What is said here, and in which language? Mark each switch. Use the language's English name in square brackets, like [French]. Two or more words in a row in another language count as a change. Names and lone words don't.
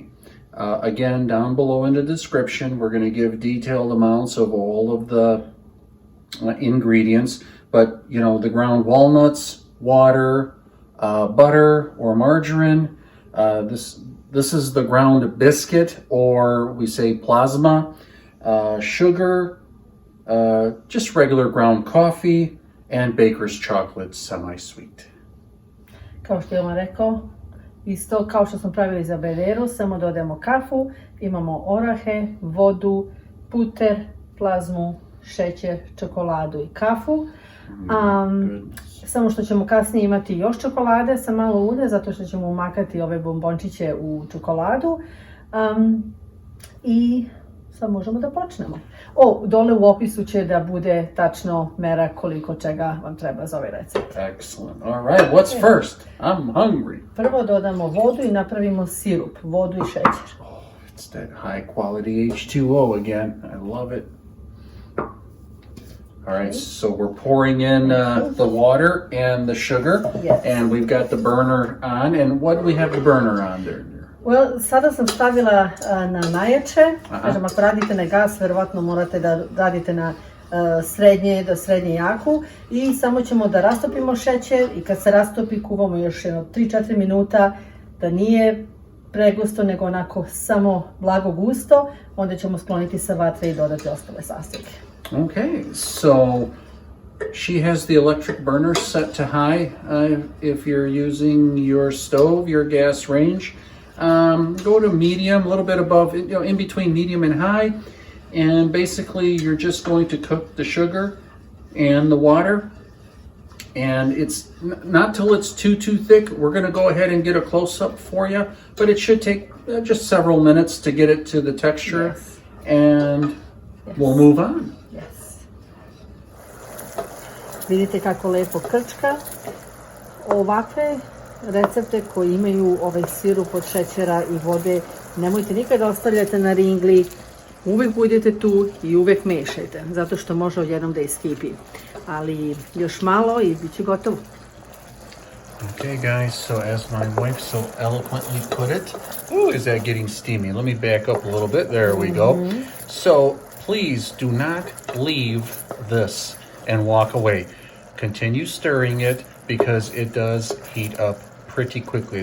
[English] Again, down below in the description, we're going to give detailed amounts of all of the ingredients, but you know, the ground walnuts, water, butter or margarine. This is the ground biscuit, or we say plasma, sugar, just regular ground coffee, and baker's chocolate semi-sweet. [Serbian] Kao što je on rekao, isto kao što smo pravili za bajederu, samo dodajemo kafu, imamo orahe, vodu, puter, plazmu, šećer, čokoladu i kafu. Samo što ćemo kasnije imati još čokolade sa malo ulja, zato što ćemo umakati ove bombončiće u čokoladu. I sad možemo da počnemo. Dole u opisu će da bude tačno mera koliko čega vam treba za ovaj recept. [English] Excellent. All right, what's first? I'm hungry. [Serbian] Prvo dodamo vodu i napravimo sirup, vodu i šećer. [English] Oh, it's that high quality H2O again. I love it. All right, so we're pouring in the water and the sugar, yes. And we've got the burner on. And what do we have the burner on there? Well, [Serbian] sada sam stavila na najjače. Kažem, ako radite na gas, verovatno morate da radite na srednje do srednje jaku. I samo ćemo da rastopimo šećer i kad se rastopi kuvamo još 3-4 minuta, da nije pregusto, nego onako samo blago gusto. Onda ćemo skloniti sa vatre i dodati ostale sastojke. [English] Okay, so she has the electric burner set to high. If you're using your stove, your gas range, go to medium, a little bit above, in between medium and high. And basically you're just going to cook the sugar and the water. And it's not till it's too thick. We're going to go ahead and get a close-up for you, but it should take just several minutes to get it to the texture. Yes. And we'll move on. Yes. [Serbian] Vidite kako lepo krčka. Ovakve recepte koji imaju ovaj sirup od šećera i vode, nemojte nikada ostavljati na ringli. Uvek budete tu i uvek mešajte, zato što može odjednom da iskipi. Ali još malo i bit će gotovo. [English] Okay, guys, so as my wife so eloquently put it, ooh, is that getting steamy? Let me back up a little bit. There we go. So please do not leave this and walk away. Continue stirring it because it does heat up pretty quickly.